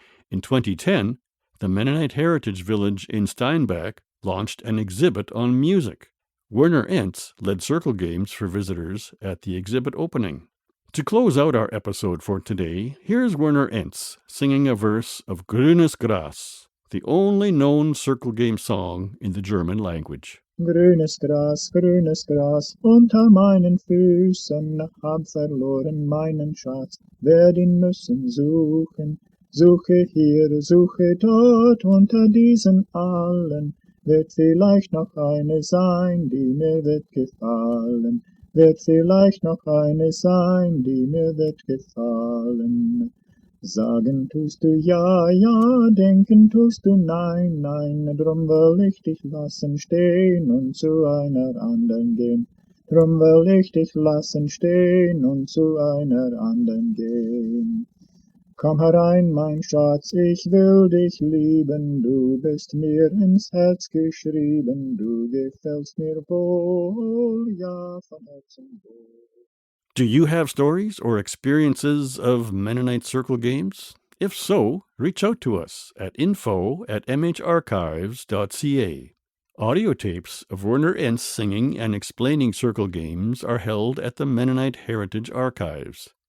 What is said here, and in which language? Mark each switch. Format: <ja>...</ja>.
<en>In 2010, the Mennonite Heritage Village in Steinbach launched an exhibit on music. Werner Ens led circle games for visitors at the exhibit opening. To close out our episode for today, here's Werner Ens singing a verse of Grünes Gras, the only known circle game song in the German language.</en> <de>Grünes Gras, unter meinen Füßen, hab verloren meinen Schatz, werd ihn müssen suchen. Suche hier, suche dort, unter diesen allen, wird vielleicht noch eine sein, die mir wird gefallen. Wird vielleicht noch eine sein, die mir wird gefallen. Sagen tust du ja, ja, denken tust du nein, nein, drum will ich dich lassen stehen und zu einer anderen gehen. Drum will ich dich lassen stehen und zu einer anderen gehen. Komm herein, mein Schatz, ich will dich lieben, du bist mir ins Herz geschrieben, du gefällst mir wohl, ja, von Herzen wohl.</de> <en>Do you have stories or experiences of Mennonite circle games? If so, reach out to us at info@mharchives.ca. Audio tapes of Werner Ens singing and explaining circle games are held at the Mennonite Heritage Archives.</en>